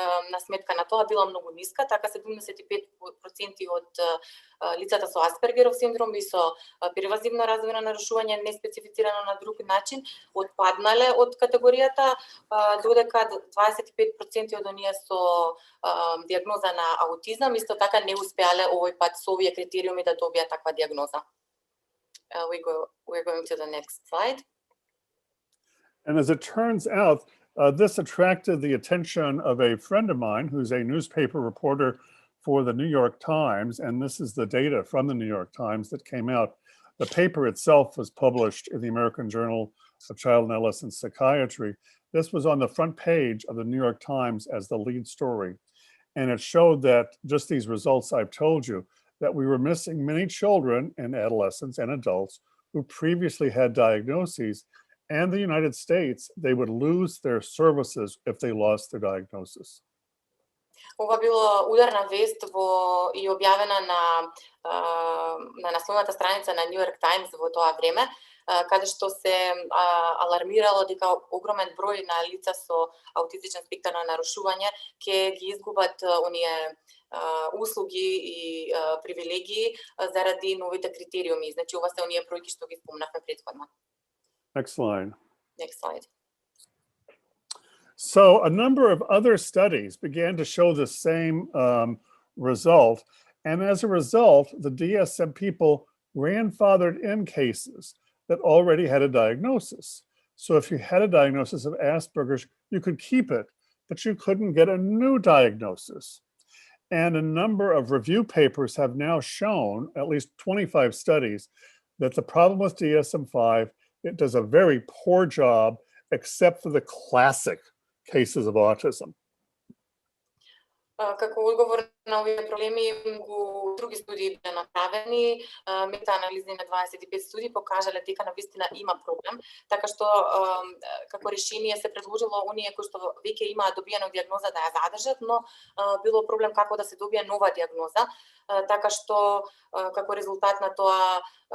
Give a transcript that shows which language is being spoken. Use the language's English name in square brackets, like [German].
[Macedonian] на сметка на тоа била многу ниска, така 75% од лицата со Аспергеров синдром и со первазивно развојно нарушување неспецифицирано на друг начин отпаднале од категоријата, додека 25% од оние со диагноза на аутизам исто така не успеале овој пат со овие критериуми да добијат таква диагноза. [English] We're going to the next slide. And as it turns out, this attracted the attention of a friend of mine who's a newspaper reporter for the New York Times, and this is the data from the New York Times that came out. The paper itself was published in the American Journal of Child and Adolescent Psychiatry. This was on the front page of the New York Times as the lead story, and it showed that just these results I've told you, that we were missing many children and adolescents and adults who previously had diagnoses, and the United States, they would lose their services if they lost their diagnosis. [Macedonian] Ова било ударна вест и објавена на насловната страница на New York Times во тоа време, каде што се алармирало дека огромен број на лица со аутистичен спектар на нарушување ќе ги изгубат оние услуги и привилегии заради новите критериуми. Значи ова се оние бројки што ги спомнавме претходно. [English] Next slide. Next slide. So a number of other studies began to show the same result. And as a result, the DSM people grandfathered in cases that already had a diagnosis. So if you had a diagnosis of Asperger's, you could keep it, but you couldn't get a new diagnosis. And a number of review papers have now shown, at least 25 studies, that the problem with DSM-5, it does a very poor job, except for the classic cases of autism. [Macedonian] Како одговор на овие проблеми, други студии биле направени, мета-анализи на 25 студии покажале дека навистина има проблем, така што како решение се предложило оние кои што веќе имаат добиена диагноза да ја задржат, но било проблем како да се добие нова диагноза, така што како резултат на тоа